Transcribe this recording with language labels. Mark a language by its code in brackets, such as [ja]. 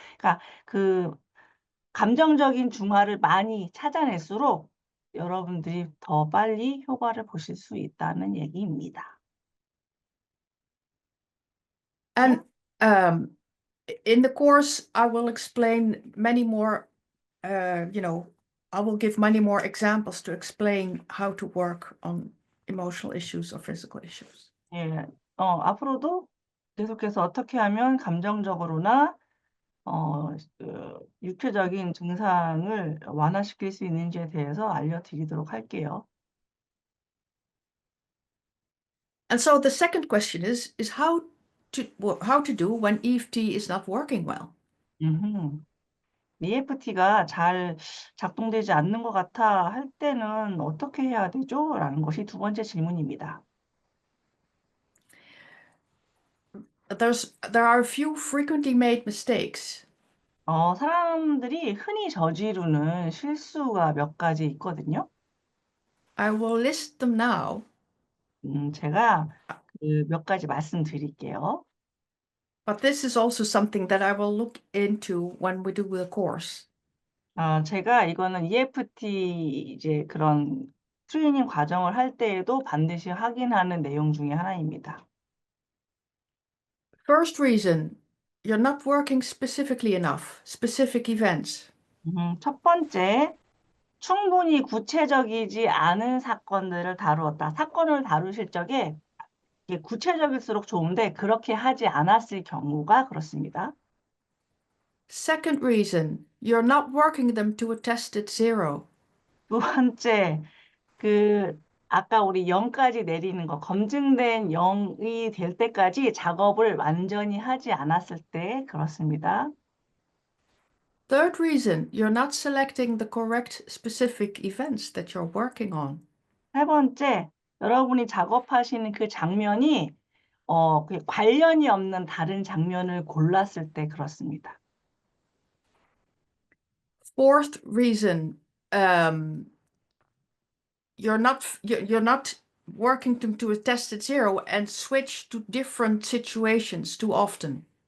[ko] 그러니까 그 감정적인 중화를 많이 찾아낼수록 여러분들이 더 빨리 효과를 보실 수 있다는 얘기입니다. [en] And in the course, I will explain many more, I will give many more examples to explain how to work on emotional issues or physical issues. [ko] 예, 앞으로도 계속해서 어떻게 하면 감정적으로나 육체적인 증상을 완화시킬 수 있는지에 대해서 알려드리도록 할게요. [en] And so the second question is how to do when EFT is not working well. [ko] EFT가 잘 작동되지 않는 것 같아 할 때는 어떻게 해야 되죠? 라는 것이 두 번째 질문입니다. [en] There are a few frequently made mistakes. [ko] 사람들이 흔히 저지르는 실수가 몇 가지 있거든요. [en] I will list them now, [ko] 제가 그 몇 가지 말씀드릴게요. [en] but this is also something that I will look into when we do the course. [ko] 제가 이거는 EFT 이제 그런 트레이닝 과정을 할 때에도 반드시 확인하는 내용 중에 하나입니다. [en] First reason, you're not working specifically enough, specific events. [ko] 첫 번째, 충분히 구체적이지 않은 사건들을 다루었다. 사건을 다루실 적에 이게 구체적일수록 좋은데 그렇게 하지 않았을 경우가 그렇습니다. [en] Second reason, you're not working them to a tested zero. [ko] 두 번째, 아까 우리 0까지 내리는 거, 검증된 0이 될 때까지 작업을 완전히 하지 않았을 때 그렇습니다. [en] Third reason, you're not selecting the correct specific events that you're working on. [ko] 세 번째, 여러분이 작업하시는 그 장면이 관련이 없는 다른 장면을 골랐을 때 그렇습니다. [en] Fourth reason, you're not working them to a tested zero and switch to different situations too often.